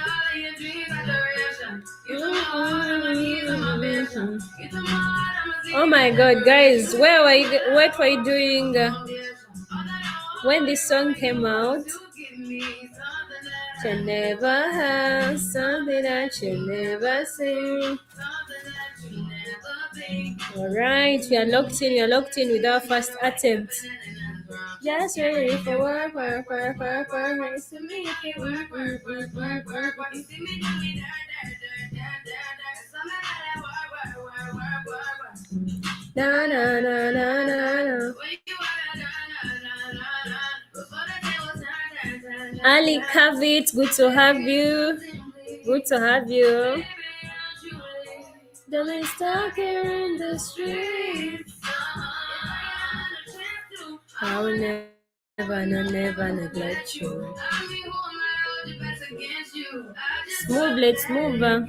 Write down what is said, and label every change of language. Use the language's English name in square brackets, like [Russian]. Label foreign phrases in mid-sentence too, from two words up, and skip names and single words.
[English] Oh my god, guys, what were you doing when this song came out? You never have something that you never seen. Alright, we are locked in with our first attempt. Just ready for work. Na na na na na na. Ali Kavit, good to have you. Good to have you. Don't be stuck here in the streets. I will never neglect you. Smooth, let's move.